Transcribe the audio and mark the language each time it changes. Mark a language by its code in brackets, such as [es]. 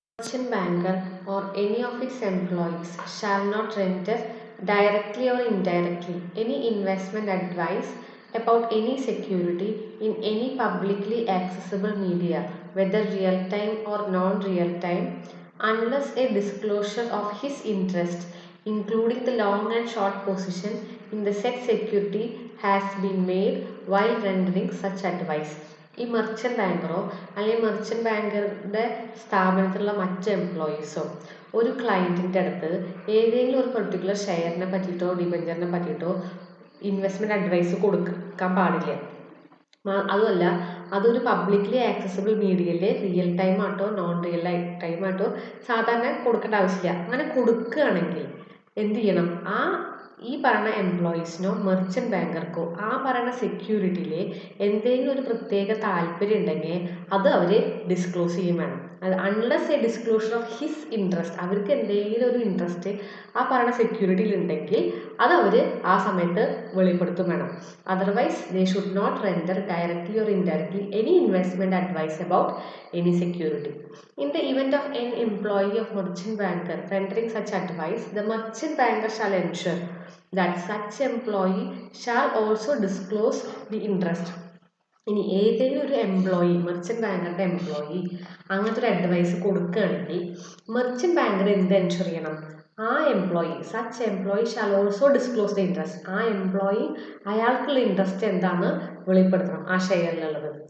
[en] Merchant banker or any of its employees shall not render directly or indirectly any investment advice about any security in any publicly accessible media, whether real time or non real time, unless a disclosure of his interest, including the long and short position in the said security, has been made while rendering such advice. [ml] ഈ merchant ബാങ്കറോ അല്ലെങ്കിൽ merchant ബാങ്കറുടെ സ്ഥാപനത്തിലുള്ള മറ്റ് എംപ്ലോയീസോ ഒരു ക്ലയൻറ്റിൻ്റെ അടുത്ത് ഏതെങ്കിലും ഒരു particular ഷെയറിനെ പറ്റിയിട്ടോ ഡിബഞ്ചറിനെ പറ്റിയിട്ടോ investment advice കൊടുക്കാൻ പാടില്ല. അതുമല്ല അതൊരു പബ്ലിക്ലി ആക്സസിബിൾ മീഡിയയിൽ റിയൽ ടൈം ആയിട്ടോ നോൺ റിയൽ ടൈം ആയിട്ടോ സാധാരണ കൊടുക്കേണ്ട ആവശ്യമില്ല. അങ്ങനെ കൊടുക്കുകയാണെങ്കിൽ എന്ത് ചെയ്യണം? ഈ പറയുന്ന എംപ്ലോയീസിനോ മെർച്ചൻ്റ് ബാങ്കർക്കോ ആ പറയുന്ന സെക്യൂരിറ്റിയിൽ എന്തെങ്കിലും ഒരു പ്രത്യേക താല്പര്യം ഉണ്ടെങ്കിൽ അത് അവർ ഡിസ്ക്ലോസ് ചെയ്യും വേണം. അത് [en] unless a disclosure of his interest, [ml] അവർക്ക് എന്തെങ്കിലും ഒരു ഇൻട്രസ്റ്റ് ആ പറയുന്ന സെക്യൂരിറ്റിയിൽ ഉണ്ടെങ്കിൽ അത് അവർ ആ സമയത്ത് വെളിപ്പെടുത്തും വേണം. [en] Otherwise they should not render directly or indirectly any investment advice about any security. In the event of an employee of merchant banker rendering such advice, the merchant banker shall ensure that such employee shall also disclose the interest. [ml] ഇനി ഏതെങ്കിലും ഒരു employee merchant ബാങ്കറുടെ employee അങ്ങനത്തെ ഒരു advice കൊടുക്കുകയാണെങ്കിൽ merchant banker എന്ത് ensure ചെയ്യണം? [en] ആ employee such employee shall also disclose the interest. [ml] ആ എംപ്ലോയി അയാൾക്കുള്ള ഇൻട്രസ്റ്റ് എന്താണെന്ന് വെളിപ്പെടുത്തണം ആ ഷെയറിലുള്ളത്.